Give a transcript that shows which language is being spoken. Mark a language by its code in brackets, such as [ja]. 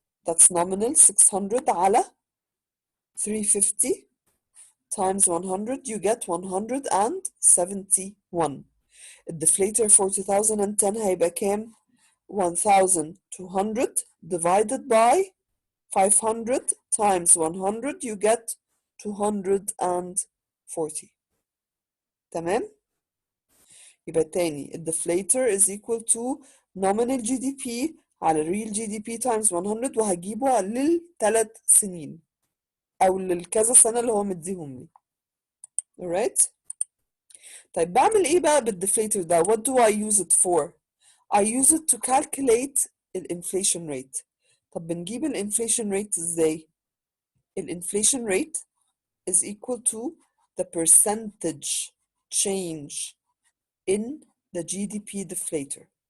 [en] That's nominal 600 [ar] على [en] 350 times 100 you get 171. The deflator for 2010 [ar] هيبقى كام؟ [en] 1200 divided by 500 times 100 you get 240. [ar] تمام؟ يبقى تاني [en] deflator is equal to nominal GDP [ar] على [en] real GDP times 100 [ar] وهجيبه لل3 سنين أو للكذا سنة اللي هو مديهم لي. [en] alright؟ [ar] طيب بعمل إيه بقى بالديفليتر ده؟ [en] What do I use it for? I use it to calculate الانفليشن rate. [ar] طب بنجيب [en] الانفليشن rate [ar] ازاي؟ [en] الانفليشن rate is equal to the percentage change in the GDP deflator.